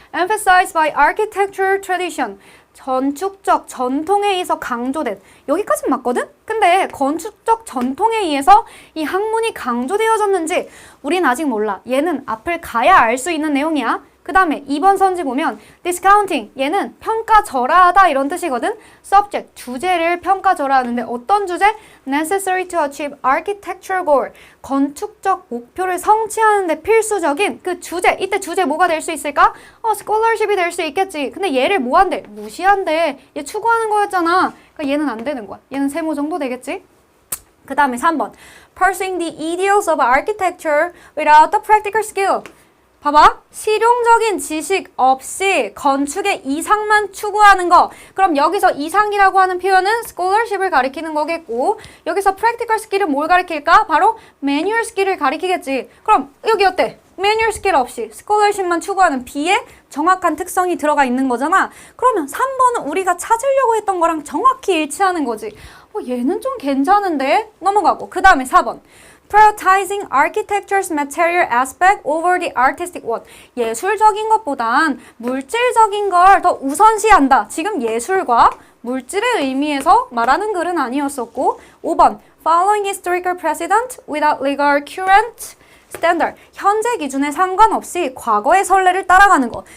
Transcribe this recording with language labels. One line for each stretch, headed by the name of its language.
English: emphasized by architecture tradition.
Korean: 건축적 전통에 의해서 강조된. 여기까진 맞거든? 근데 건축적 전통에 의해서 이 학문이 강조되어졌는지 우린 아직 몰라. 얘는 앞을 가야 알 수 있는 내용이야. 그 다음에 2번 선지 보면 discounting. 얘는 평가절하하다 이런 뜻이거든. subject, 주제를 평가절하하는데 어떤 주제?
English: necessary to achieve architectural goal.
Korean: 건축적 목표를 성취하는 데 필수적인 그 주제. 이때 주제 뭐가 될 수 있을까? scholarship이 될 수 있겠지. 근데 얘를 뭐 한대? 무시한대. 얘 추구하는 거였잖아. 그러니까 얘는 안 되는 거야. 얘는 세모 정도 되겠지? 그 다음에 3번.
English: pursuing the ideals of architecture without the practical skill.
Korean: 봐봐. 실용적인 지식 없이 건축의 이상만 추구하는 거. 그럼 여기서 이상이라고 하는 표현은 scholarship을 가리키는 거겠고, 여기서 practical skill은 뭘 가리킬까? 바로 manual skill을 가리키겠지. 그럼 여기 어때? manual skill 없이 scholarship만 추구하는 B의 정확한 특성이 들어가 있는 거잖아. 그러면 3번은 우리가 찾으려고 했던 거랑 정확히 일치하는 거지. 얘는 좀 괜찮은데? 넘어가고. 그 다음에 4번.
English: Prioritizing architecture's material aspect over the artistic one.
Korean: 예술적인 것보단 물질적인 걸 더 우선시한다. 지금 예술과 물질의 의미에서 말하는 글은 아니었었고.
English: 5번. Following historical precedent without legal current standard.
Korean: 현재 기준에 상관없이 과거의 선례를 따라가는 거.